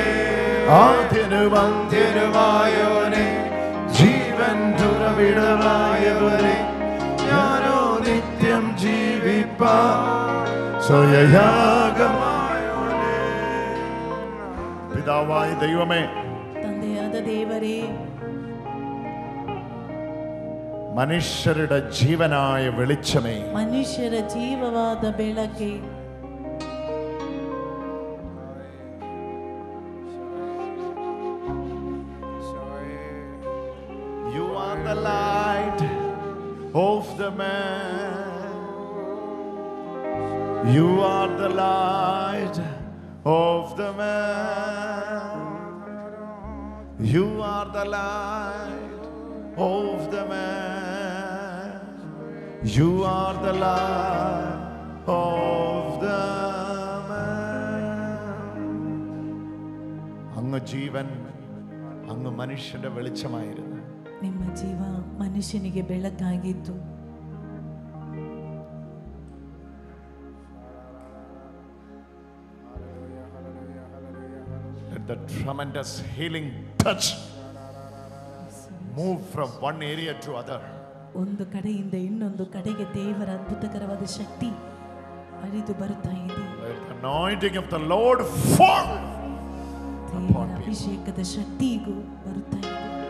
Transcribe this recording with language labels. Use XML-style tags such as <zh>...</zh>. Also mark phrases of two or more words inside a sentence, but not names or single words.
<ml>ആദ്യനും അന്ത്യനുമായവനെ, ജീവന്റെ ഉറവിടമായവരെ, ഞാനോ നിത്യം ജീവിപ്പാൻ സ്വയയാഗമായവനെ. പിതാവായ ദൈവമേ,</ml> <kn>ತಂದೆಯಾದ ದೇವರೇ,</kn> <ml>മനുഷ്യരുടെ ജീവനായ വെളിച്ചമേ,</ml> <kn>ಮನುಷ್ಯರ ಜೀವವಾದ ಬೆಳಕೆ,</kn> <en>you are the light of the man. You are the light of the man. You are the light of the man. You are the light of the man.</en> <ml>അങ്ങ് ജീവൻ, അങ്ങ് മനുഷ്യന്റെ വെളിച്ചമായിരുന്നു.</ml> <kn>ನಿಮ್ಮ ಜೀವ ಮನುಷ್ಯನಿಗೆ ಬೆಳಕಾಗಿತ್ತು.</kn> <en>Let the tremendous healing touch move from one area to other.</en> <kn>ಒಂದು ಕಡೆಯಿಂದ ಇನ್ನೊಂದು ಕಡೆಗೆ ದೇವರ ಅದ್ಭುತಕರವಾದ ಶಕ್ತಿ ಹರಿದು ಬರುತ್ತಾ ಇದೆ.</kn> <en>Let the anointing of the Lord fall upon me.</en> <kn>ಅಭಿಷೇಕದ ಶಕ್ತಿಗೂ ಬರುತ್ತಾ ಇದೆ.</kn>